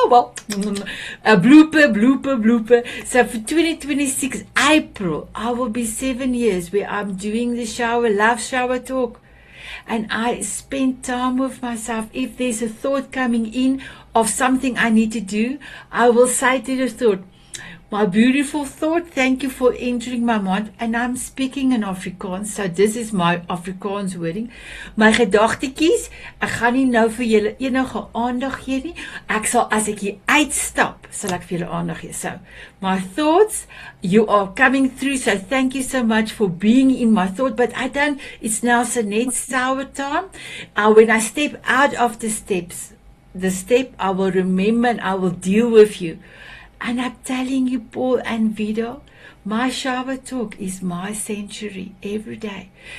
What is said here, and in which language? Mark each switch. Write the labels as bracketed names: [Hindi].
[English] well, a blooper. So for 2026 April, I will be 7 years where I'm doing the love shower talk. And I spend time with myself. If there's a thought coming in of something I need to do, I will say to the thought, my beautiful thought, thank you for entering my mind. And I'm speaking in Afrikaans, so this is my Afrikaans wording. [Afrikaans] My gedagtetjies, ek gaan nie nou vir julle enige aandag gee nie. Ek sal, as ek hier uitstap, sal ek vir julle aandag gee. [English] So, my thoughts, you are coming through, so thank you so much for being in my thought. But it's now Sanet's shower time. When I step out of the step, I will remember and I will deal with you. And I'm telling you, Paul and Vida, my shower talk is my sanctuary every day.